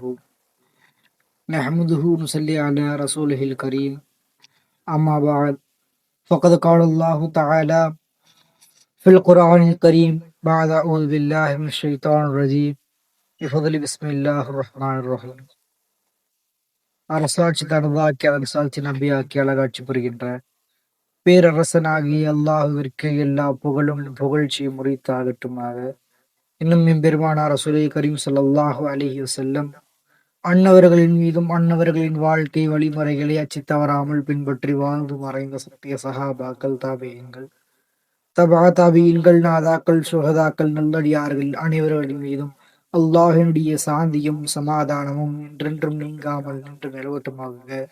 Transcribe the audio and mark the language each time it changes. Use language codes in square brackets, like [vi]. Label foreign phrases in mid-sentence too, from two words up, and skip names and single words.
[ar] نحمده ونصلي على رسوله الكريم. أما بعد فقد قال الله تعالى في القرآن الكريم بعد أعوذ بالله من الشيطان الرجيم بفضل بسم الله الرحمن الرحيم. [ta] அரசாட்சி தனதாக்கி அரசாட்சி நம்பியாக்கி அழகாட்சி புரிகின்ற பேரரசனாகி அல்லாஹுவிற்கு எல்லா புகழும் புகழ்ச்சியும் முறித்தாகட்டுமாக. இன்னும் எம்பெருமானார் [ar] رسول الكريم صلى الله عليه وسلم [ta] அன்னவர்களின் மீதும் அன்னவர்களின் வாழ்க்கை வழிமுறைகளை அச்சி தவறாமல் பின்பற்றி வாழ்ந்து மறைந்த சத்திய சஹாபாக்கள், தாபியீன்கள், தபா தாபியீன்கள், நாதாக்கள், சுஹதாக்கள், நல்லடியார்கள் அனைவர்களின் மீதும் அல்லாஹினுடைய சாந்தியும் சமாதானமும் என்றென்றும் நீங்காமல் நின்று நிலவட்டுமாக.